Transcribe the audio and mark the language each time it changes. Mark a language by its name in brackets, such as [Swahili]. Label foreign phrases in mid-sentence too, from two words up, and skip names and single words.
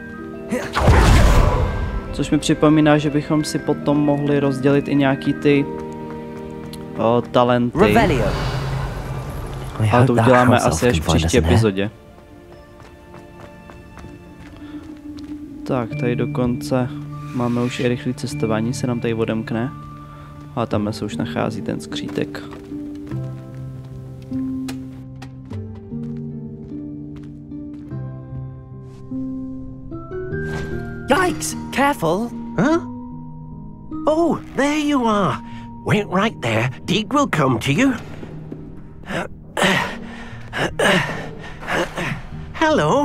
[Czech] Což mi připomíná, že bychom si potom mohli rozdělit i nějaký ty talenty. Ale to uděláme asi až v příští epizodě. Tak, tady dokonce máme už i rychlé cestování, se nám tady odemkne. A tam se už nachází ten skřítek. [English] Yikes! Careful! Huh? Oh, there you are. Wait right there. Deke will come to you. Hello.